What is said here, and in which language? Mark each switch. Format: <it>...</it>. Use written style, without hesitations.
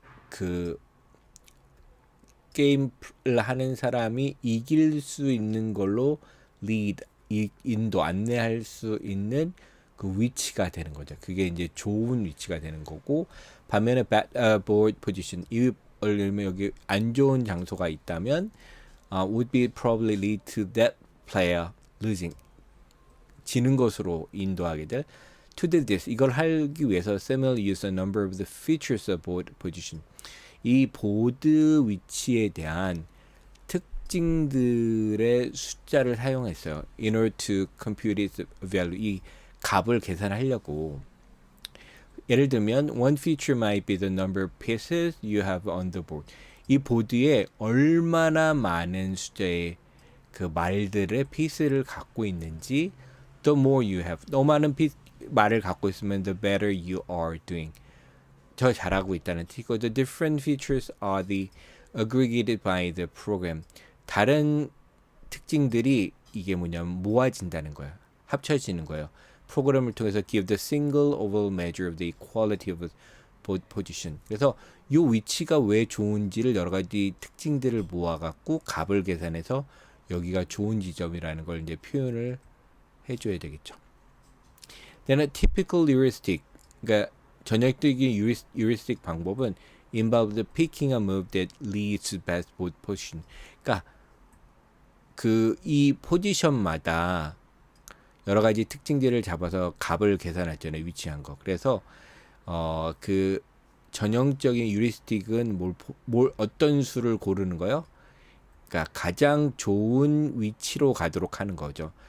<ko>그 게임을 하는 사람이 이길 수 있는 걸로 lead, 인도, 안내할 수 있는 그 위치가 되는 거죠. 그게 이제 좋은 위치가 되는 거고, 반면에</ko> <en>bad board position,</en> <ko>예를 들면 여기 안 좋은 장소가 있다면</ko> <en>would be probably lead to that player losing,</en> <ko>지는 것으로 인도하게 될.</ko> <en>To do this,</en> <ko>이걸 하기 위해서</ko> <en>Samuel used a number of the features of board position.</en> <ko>이 보드 위치에 대한 특징들의 숫자를 사용했어요.</ko> <en>In order to compute its value,</en> <ko>이 값을 계산하려고. 예를 들면</ko> <en>one feature might be the number of pieces you have on the board.</en> <ko>이 보드에 얼마나 많은 숫자의 그 말들의 피스를 갖고 있는지.</ko> <en>The more you have,</en> <ko>더 많은 말을 갖고 있으면</ko> <en>the better you are doing,</en> <ko>더 잘하고 있다는 뜻이고,</ko> <en>the different features are the aggregated by the program.</en> <ko>다른 특징들이 이게 뭐냐면 모아진다는 거예요. 합쳐지는 거예요. 프로그램을 통해서</ko> <en>give the single overall measure of the equality of both position.</en> <ko>그래서 이 위치가 왜 좋은지를 여러 가지 특징들을 모아갖고 값을 계산해서 여기가 좋은 지점이라는 걸 이제 표현을 해줘야 되겠죠.</ko> <en>Then a typical heuristic,</en> <ko>그러니까 전형적인 heuristic 방법은</ko> <en>involves picking a move that leads to best position.</en> <ko>그러니까 이 포지션마다 여러 가지 특징들을 잡아서 값을 계산하잖아요. 위치한 거. 그래서 그 전형적인 heuristic은 어떤 수를 고르는 거요? 그러니까 가장 좋은 위치로 가도록 하는 거죠.</ko>